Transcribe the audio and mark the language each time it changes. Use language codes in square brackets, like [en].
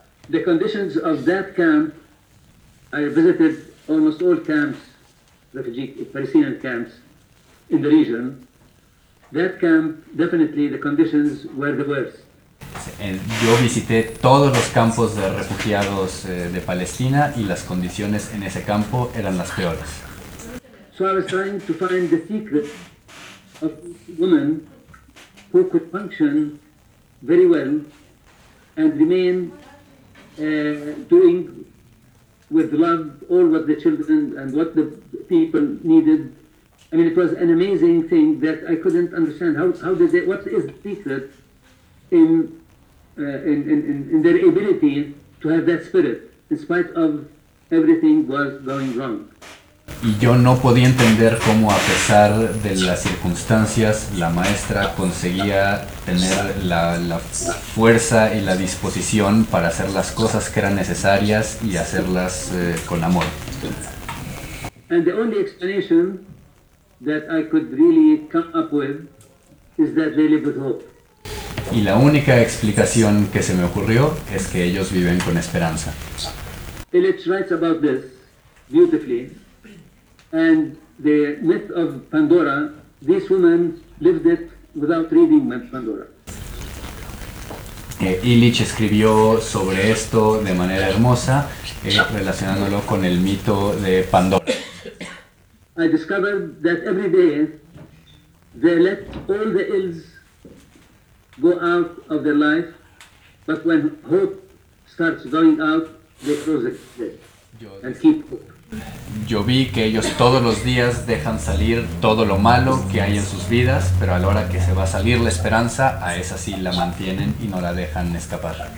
[en] The conditions of that camp, I visited almost all camps, refugee Palestinian camps in the region. That camp, definitely the conditions were the worst. [es] Yo visité todos los campos de refugiados de Palestina y las condiciones en ese campo eran las peores. [en] So I was trying to find the secret of this woman who could function very well and remain doing with love all what the children and what the people needed. I mean, it was an amazing thing that I couldn't understand. How did they, what is the secret in their ability to have that spirit, in spite of everything was going wrong. [es] Y yo no podía entender cómo, a pesar de las circunstancias, la maestra conseguía tener la fuerza y la disposición para hacer las cosas que eran necesarias y hacerlas con amor. [en] And the only explanation that I could really come up with is that they live with hope. [es] Y la única explicación que se me ocurrió es que ellos viven con esperanza. [en] Illich writes about this beautifully, and the myth of Pandora, this woman lived it without reading Pandora. [es] Illich escribió sobre esto de manera hermosa, relacionándolo con el mito de Pandora. [en] I discovered that every day they let all the ills go out of their life, but when hope starts going out, they close it and keep hope. [es] Yo vi que ellos todos los días dejan salir todo lo malo que hay en sus vidas, pero a la hora que se va a salir la esperanza, a esa sí la mantienen y no la dejan escapar.